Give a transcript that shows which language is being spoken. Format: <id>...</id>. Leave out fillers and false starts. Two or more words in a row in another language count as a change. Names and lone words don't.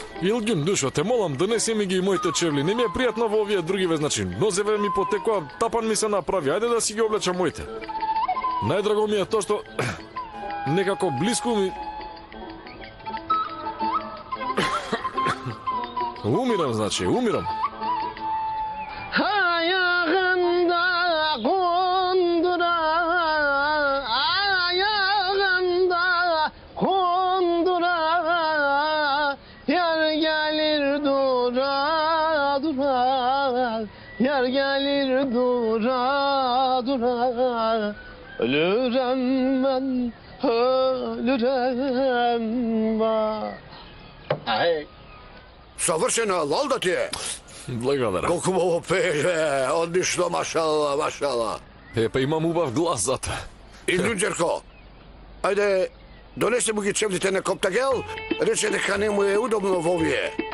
<mk>Илгин, душо, те молам, донеси ми ги и моите чевли. Не ми е пријатно во овие други значи. Нозеве ми потекоа, тапан ми се направи. Ајде да си ги облечам моите. Најдраго ми е тоа што некако блиску ми умирам, значи, умирам.</mk> <tr>Ayağında kundura, ayağında kundura, yar gelir dura dura, yar gelir dura dura, ölürem ben, ölürem ben.</tr> <mk>Съвършена, лол да ти е! Благодарам. Колку му пееш, одлично,</mk> <tr>maşallah, maşallah.</tr> <mk>Па имам убав глас за тоа. И Ѓурџерко, ајде, донесе му ги чевлите на Коптагел, рече дека не му е удобно во овие.</mk>